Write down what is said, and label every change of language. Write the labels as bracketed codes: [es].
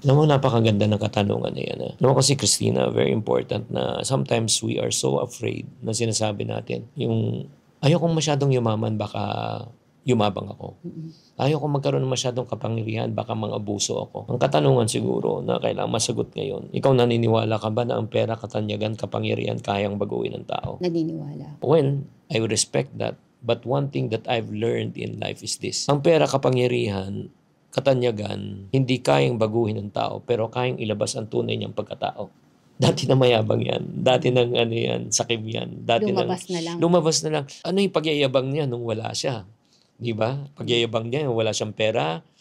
[tl] Alam mo, napakaganda ng katanungan na yan. Alam mo kasi, Christina, [en] very important [tl] na [en] sometimes we are so afraid [tl] na sinasabi natin, yung ayokong masyadong yumaman, baka yumabang ako. Ayokong magkaroon ng masyadong kapangyarihan, baka mang-abuso ako. Ang katanungan siguro na kailangang masagot ngayon, ikaw naniniwala ka ba na ang pera, katanyagan, kapangyarihan kayang baguhin ng tao? Naniniwala. [en] Well, I respect that. But one thing that I've learned in life is this. [tl] Ang pera, kapangyarihan, katanyagan, hindi kayang baguhin ng tao, pero kayang ilabas ang tunay niyang pagkatao. Dati na mayabang yan. Dati nang sakim yan. Lumabas na lang. Ano yung pagyayabang niya nung wala siya? Di ba? Pagyayabang niya, wala siyang pera.